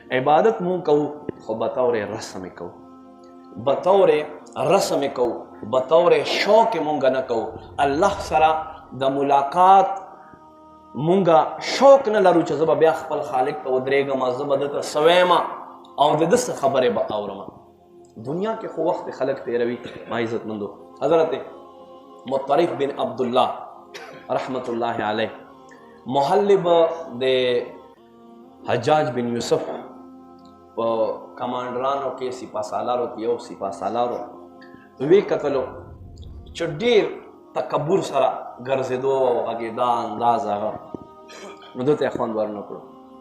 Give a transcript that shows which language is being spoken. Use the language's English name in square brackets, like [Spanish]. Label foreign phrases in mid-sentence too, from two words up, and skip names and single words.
[Pashto] عبادت مون کو خو بطور رسم کو، بطور رسم کو، بطور شوق مونږ نه کو. الله سره د ملاقات مونږ شوق نه لرو چې زه به بیا خپل خالق ته ودرېږم، زه به دته سویم او د ده څه خبرې به اورم. دنیا کې خو وخت خلق تیروي. ما عزت مندو حضرت مطرف بن عبدالله [Arabic] رحمت الله علیه [Pashto] محلب د حجاج بن یوسف په کمانډرانو کې سپاه سالارو کې یو سپاه سالارو وی کتلو چې ډېر تکبر سره ګرځېدو او غږېدا انداز هغه، نو ده ته یې خوند ور نه کړو.